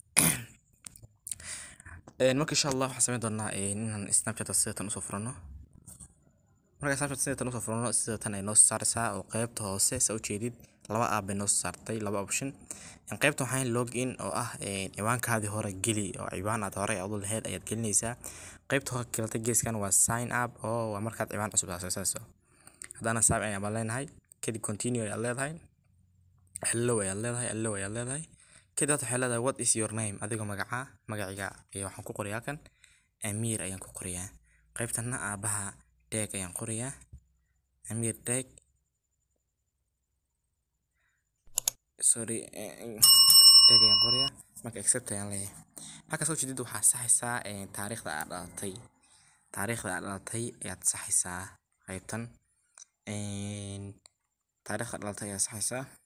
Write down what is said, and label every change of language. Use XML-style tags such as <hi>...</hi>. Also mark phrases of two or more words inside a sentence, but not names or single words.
<so>marka</so> <ar>insha Allah</ar> <so>waxaan sameyn doonaa inaan snapchat sidatan usoo furano marka Snapchat sidatan usoo furano sidatan ay noo saaraysaa oo qaybta hoose soo jeedid laba app ay noo saartay laba option qaybta waxaan login oo ah ciwaankaadii hore geli oo ciwaan aad hore u lahayd ayaad gelinaysaa qaybta hore kalata geeskan waa</so> <en>sign up</en> <so>oo waa markaad ciwaan cusub aasaaso hadana saab ayaan baleenahay kadib continue ayaad leedahay hello ayaad leedahay kadib waxaad leedahay</so> <en>what is your name</en> <so>adiga magaciga iyo waxaan ku qorayaa kan Amir ayaan ku qorayaa qaybtana aabaha tag ayaan qorayaa Amir tag ayaan qorayaa marka accept ayaan leeyahay halka soo jeedid waxaa saxaysaa taariikhda aad dhalatay ayaad saxaysaa qaybtan taariikhda dhalatay ayaad saxaysaa</so>